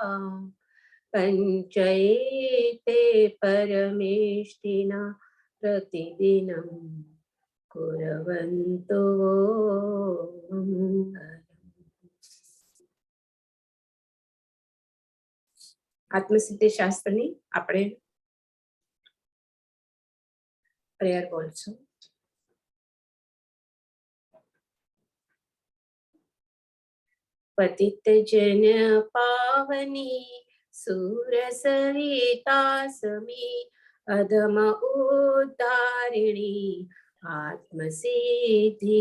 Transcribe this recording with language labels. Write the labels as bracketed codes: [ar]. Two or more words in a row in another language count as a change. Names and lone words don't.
[sa] पंचैते परमेष्टिना प्रतिदिनं कुर्वन्तु [gu] આત્મસિદ્ધિ શાસ્ત્રની આપણે પ્રેયર બોલશું. પતિત જન પાવની સુરસરિતા સમી અધમ ઉદ્ધારિણી આત્મસિદ્ધિ